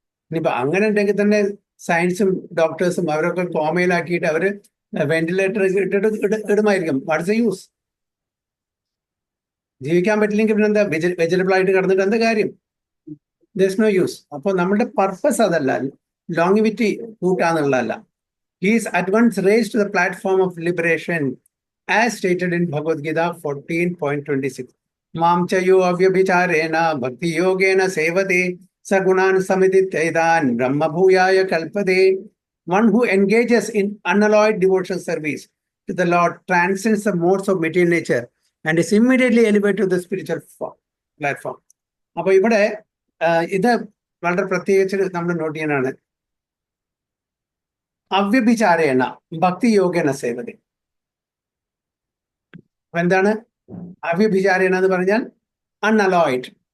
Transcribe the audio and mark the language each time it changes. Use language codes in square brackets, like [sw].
[ml] ഇനിയിപ്പോ അങ്ങനെ ഉണ്ടെങ്കിൽ തന്നെ സയൻസും ഡോക്ടേഴ്സും അവരൊക്കെ കോമയിലാക്കിയിട്ട് അവര് വെന്റിലേറ്റർ ഇടുമായിരിക്കും. [en] What's the use? [ml] ജീവിക്കാൻ പറ്റില്ലെങ്കിൽ പിന്നെ എന്താ, വെജിറ്റബിൾ ആയിട്ട് കിടന്നിട്ട് എന്താ കാര്യം? [en] There's no use. [ml] അപ്പോൾ നമ്മുടെ പർപ്പസ് അതല്ല, ലോങ്ങിവിറ്റി കൂട്ടാന്നുള്ളതല്ല. [en] He is at once raised to the platform of liberation as stated in Bhagavad Gita 14.26. [sa] Mam chayo avyabhicharena bhakti yogena sevate sagunan samititaidan brahma bhuyaya kalpade. [en] One who engages in unalloyed devotional service to the Lord transcends the modes of material nature and is immediately elevated to the spiritual platform. [ml] അപ്പൊ ഇവിടെ ഇത് വളരെ പ്രത്യേകിച്ച് നമ്മൾ not ചെയ്യാനാണ്. [sa] അവ്യഭിചാരേണ ഭക്തി യോഗേന സേവതി. [ml] അപ്പൊ എന്താണ് അവ്യഭിചാരേണ എന്ന് പറഞ്ഞാൽ? അൺഅലോയിഡ്.